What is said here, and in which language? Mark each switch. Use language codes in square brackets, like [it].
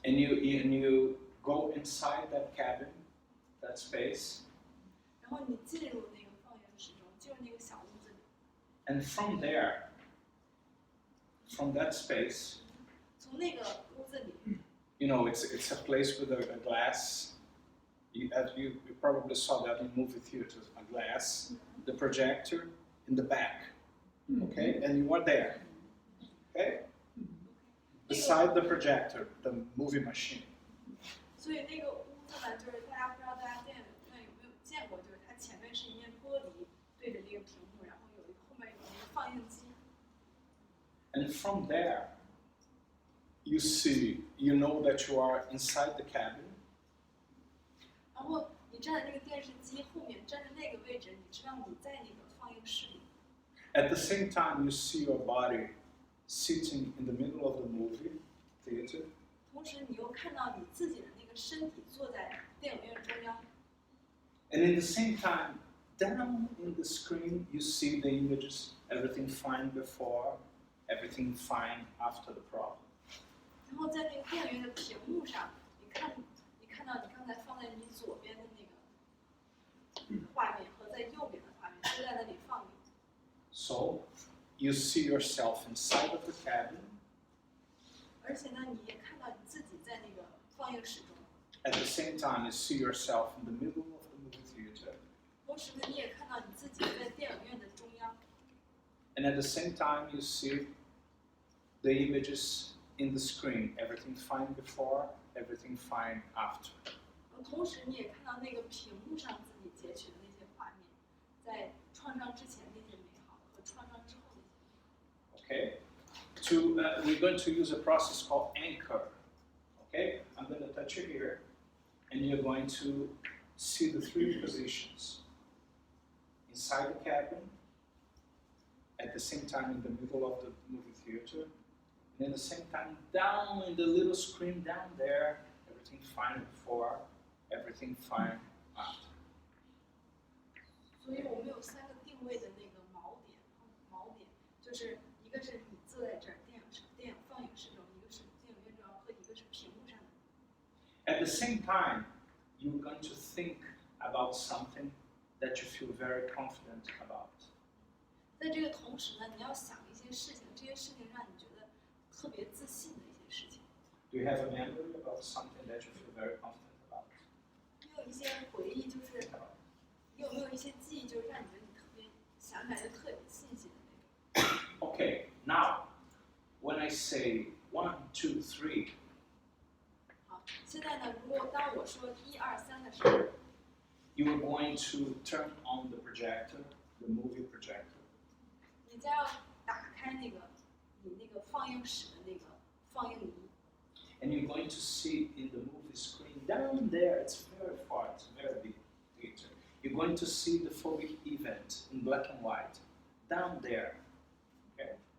[en] And you go inside that cabin, that space, [zh] 然后你进入那个放映室中，进入那个小屋子里， [en] and from there, from that space, [zh] 从那个屋子里， [en] you know, it's a place with a glass. As you probably saw that in movie theaters, a glass, the projector in the back, okay, and you are there, okay, beside the projector, the movie machine. [zh] 所以那个屋子呢，就是大家不知道大家电影院有没有见过，就是它前面是一面玻璃对着那个屏幕，然后后面有一个放映机。 [en] And from there, you know that you are inside the cabin, [zh] 然后你站在那个电视机后面，站在那个位置，你知道你在那个放映室里。 [en] at the same time you see your body sitting in the middle of the movie theater, [zh] 同时，你又看到你自己的那个身体坐在电影院中央， [en] and in the same time, down in the screen you see the images, everything fine before, everything fine after the problem. [zh] 然后在那个电影院的屏幕上，你看到你刚才放在你左边的那个画面和在右边的画面都在那里放映。 [en] So you see yourself inside of the cabin, [zh] 而且呢，你也看到你自己在那个放映室中， [en] at the same time you see yourself in the middle of the movie theater, [zh] 同时呢，你也看到你自己在电影院的中央， [en] and at the same time you see the images in the screen, everything fine before, everything fine after. [zh] 同时你也看到那个屏幕上自己截取的那些画面，在创伤之前那些美好和创伤之后那些。 [en] Okay? We're going to use a process called anchor. Okay? I'm going to touch you here, and you're going to see the three positions. Inside the cabin, at the same time in the middle of the movie theater, and at the same time down in the little screen down there, everything fine before, everything fine after. [zh] 所以我们有3个定位的那个锚点就是一个是你坐在这儿电影放映室中，一个是电影院中和一个是屏幕上的。 [en] At the same time, you're going to think about something that you feel very confident about. [zh] 在这个同时呢，你要想一些事情，这些事情让你觉得特别自信的一些事情。 [en] Do you have a memory about something that you feel very confident about? [zh] 你有一些回忆，就是你有没有一些记忆，就是让你觉得你特别想起来就特有信心的那种。 [en] Okay, now, when I say 1, 2, 3, [zh] 好，现在呢，当我说1、2、3的时候， [en] you are going to turn on the projector, the movie projector. [zh] 你将要打开你那个放映室的那个放映仪。 [en] And you're going to see in the movie screen down there, it's very far, it's a very big theater. You're going to see the Phobia event in black and white, down there, okay?